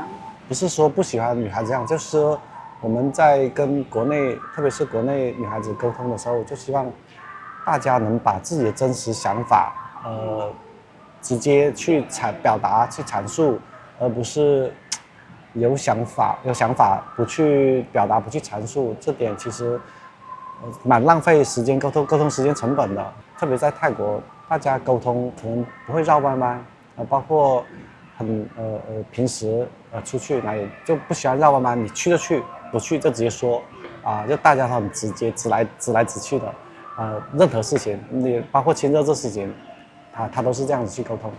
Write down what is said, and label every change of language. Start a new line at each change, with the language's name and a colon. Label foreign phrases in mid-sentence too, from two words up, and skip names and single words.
Chinese: 不是說不喜歡女孩這樣，就是說我們在跟國內，特別是國內女孩子溝通的時候，就希望大家能把自己的真實想法，直接去表達、去阐述，而不是有想法不去表達、不去闡述，這點其實。蠻浪費時間溝通時間成本的，特別在泰國，大家溝通可能不會繞彎彎，包括平時出去哪裡就不喜歡繞彎彎，你去就去，不去就直接說，就大家都很直接，直來直去的，任何事情，你包括親熱這事情，他都是這樣子去溝通。